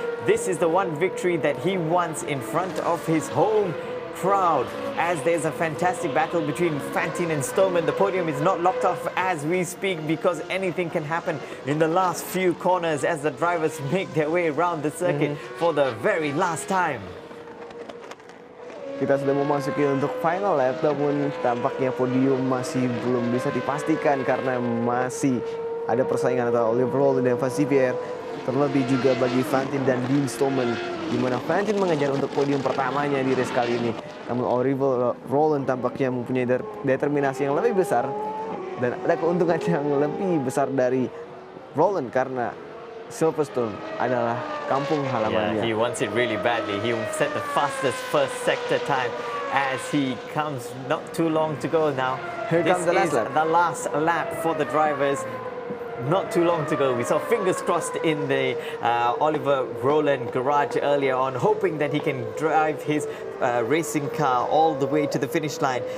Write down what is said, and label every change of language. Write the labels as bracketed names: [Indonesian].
[English] This is the one victory that he wants in front of his home crowd, as there's a fantastic battle between Fantin and Stoneman. The podium is not locked off as we speak, because anything can happen in the last few corners as the drivers make their way around the circuit for the very last time. [Indonesian] Kita sudah memasuki untuk final lap, namun tampaknya podium masih belum bisa dipastikan karena masih ada persaingan antara Oliver Rowland dan Vassivier. Terlebih juga bagi Fantin dan Dean Stoneman, di mana Fantin mengejar untuk podium pertamanya di race kali ini. Namun Oliver Rowland tampaknya mempunyai determinasi yang lebih besar dan ada keuntungan yang lebih besar dari Rowland karena Silverstone adalah kampung halamannya. [English] Yeah, he wants it really badly. He set the fastest first sector time as he comes not too long to go now. Here comes the last lap. The last lap for the drivers. Not too long to go. We saw fingers crossed in the Oliver Rowland garage earlier on, hoping that he can drive his racing car all the way to the finish line.